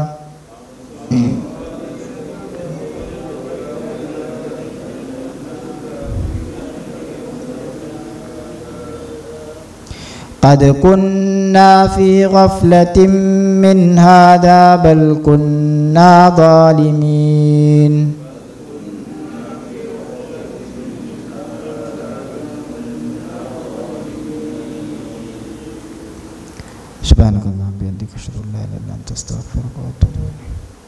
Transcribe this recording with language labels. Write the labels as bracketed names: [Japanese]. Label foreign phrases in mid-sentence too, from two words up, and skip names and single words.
[Arabic] قد كنا في غفلة من هذا بل كنا ظالمين. سبحانك اللهم بحمدك أشهد أن لا إله إلا أنت أستغفرك وأتوب إليك.